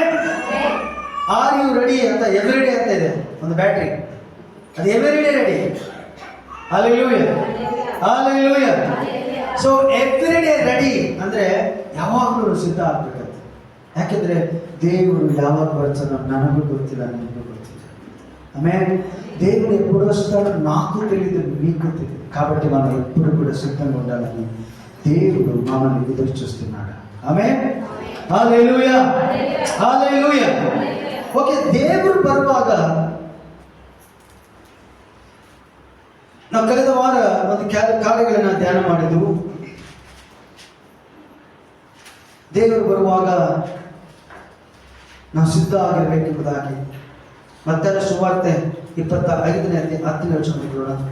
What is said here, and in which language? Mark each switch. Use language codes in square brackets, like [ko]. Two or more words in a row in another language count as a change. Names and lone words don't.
[en] are you ready [kn] ಅಂತ ಎವ್ರಿಡೇ ಅಂತ ಇದೆ ಒಂದು ಬ್ಯಾಟ್ರಿ, ಅದು [en] everyday ready. [kn] ಹಲ್ಲೆಲೂಯಾ, ಹಲ್ಲೆಲೂಯಾ. [en] so everyday ready [kn] ಅಂದ್ರೆ ಯಾವಾಗಲೂ ಸಿದ್ಧ ಆಗ್ಬೇಕಂತ. ಯಾಕೆಂದ್ರೆ ದೇವರು ಯಾವಾಗ ಬರ್ತಾನೋ ನನಗೂ ಗೊತ್ತಿಲ್ಲ, ನಿಮಗೂ ಗೊತ್ತಿಲ್ಲ. [te] ಆಮೇಲೆ దేవుడు ఎప్పుడు వస్తాడో నాకు తెలియదు, మీకు తెలియదు. కాబట్టి మనం ఎప్పుడు కూడా సిద్ధంగా ఉండాలని దేవుడు మనల్ని ఎదురు చూస్తున్నాడు. ఆమేన్, హల్లెలూయా, హల్లెలూయా. [kn] ಓಕೆ, ದೇವರು ಬರುವಾಗ ನಾವು ಕಳೆದ ವಾರ ಒಂದು ಕಾರ್ಯಗಳನ್ನ ಧ್ಯಾನ ಮಾಡಿದ್ವು. ದೇವರು ಬರುವಾಗ ನಾವು ಸಿದ್ಧ ಆಗಿರಬೇಕೆಂಬುದಾಗಿ ಮತ್ತಾಯ ಸುವಾರ್ತೆ 25ನೇ ಅಧ್ಯಾಯ 10ನೇ ವಚನ ನೋಡೋಣ.